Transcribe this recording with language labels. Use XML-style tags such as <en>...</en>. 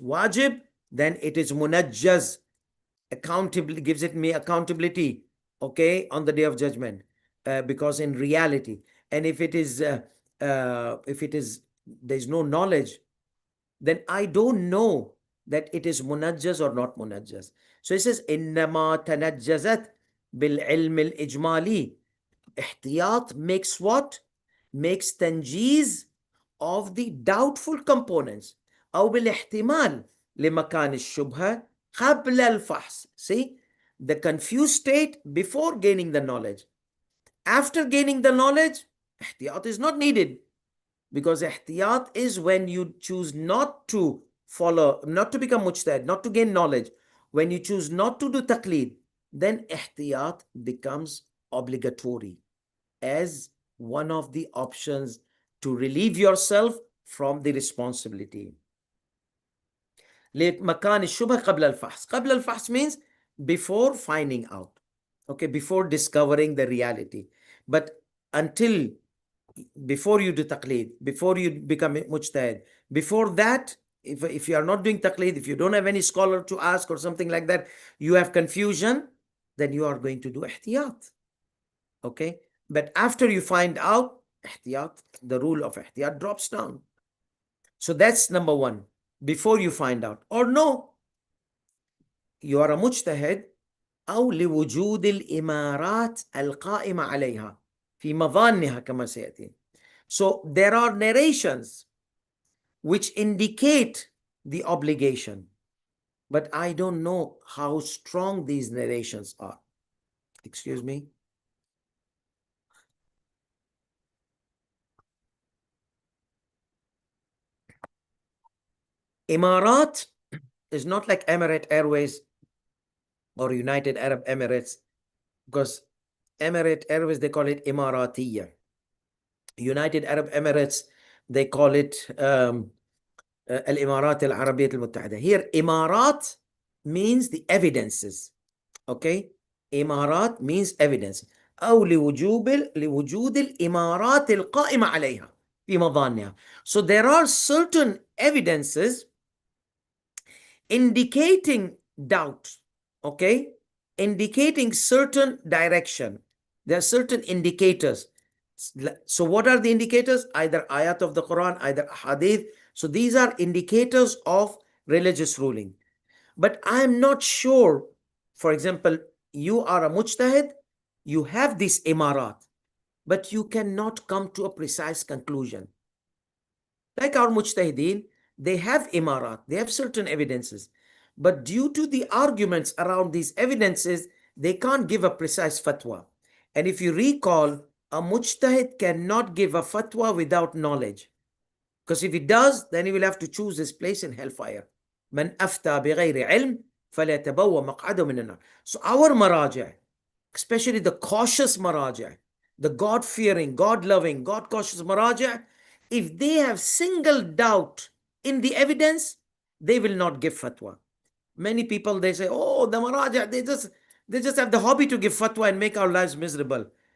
<en>Wajib, then it is munajjaz, accountability, gives it me accountability, okay, on the day of judgment, because in reality. And if it is there's no knowledge, then I don't know that it is munajjaz or not munajjaz. So it says,</en> <ar>إِنَّمَا تَنَجَّزَتْ بِالْعِلْمِ الْإِجْمَالِي.</ar> <en>Ihtiyat makes what? Makes tanjeez of the doubtful components.</en> <ar>أو بالاحتمال لمكان الشبهة قبل الفحص.</ar> <en>See, the confused state before gaining the knowledge. After gaining the knowledge, ihtiyat is not needed. Because ihtiyat is when you choose not to follow, not to become mujtahid, not to gain knowledge. When you choose not to do taqlid, then ihtiyat becomes obligatory as one of the options to relieve yourself from the responsibility.</en> <ar>لمكان الشبهة قبل الفحص. قبل الفحص</ar> <en>means before finding out, okay, before discovering the reality. But until, before you do taqlid, before you become mujtahid, before that, if you are not doing taqlid, if you don't have any scholar to ask or something like that, you have confusion, then you are going to do ihtiyat. Okay? But after you find out, ihtiyat, the rule of ihtiyat drops down. So that's number one, before you find out. Or no, you are a mujtahid,</en> <ar>أو لوجود الإمارات القائمة عليها في مظانها كما سيأتي.</ar> <en>So there are narrations which indicate the obligation, but I don't know how strong these narrations are. Excuse me. Imarat is not like Emirate Airways or United Arab Emirates, because Emirate Airways, they call it Imaratiyya. United Arab Emirates, they call it Al-Imarat Al-Arabiyyah Al-Muttahida. Here, Imarat means the evidences. Okay? Imarat means evidence.</en> <ar>أو لوجود الإمارات القائمة عليها في مظانها.</ar> <en>So there are certain evidences indicating doubt, okay? Indicating certain direction. There are certain indicators So what are the indicators? Either ayat of the Quran, either hadith. So these are indicators of religious ruling. But I'm not sure, for example, you are a mujtahid, you have these imarat, but you cannot come to a precise conclusion. Like our mujtahideen, they have imarat, they have certain evidences. But due to the arguments around these evidences, they can't give a precise fatwa. And if you recall, a mujtahid cannot give a fatwa without knowledge. Because if he does, then he will have to choose his place in hellfire.</en> <ar>من أفتى بغير علم فليتبوأ مقعده من النار.</ar> <en>So our maraja, especially the cautious maraja, the God-fearing, God-loving, God-cautious maraja, if they have single doubt in the evidence, they will not give fatwa. Many people, they say, oh, the maraja, they just have the hobby to give fatwa and make our lives miserable.</en>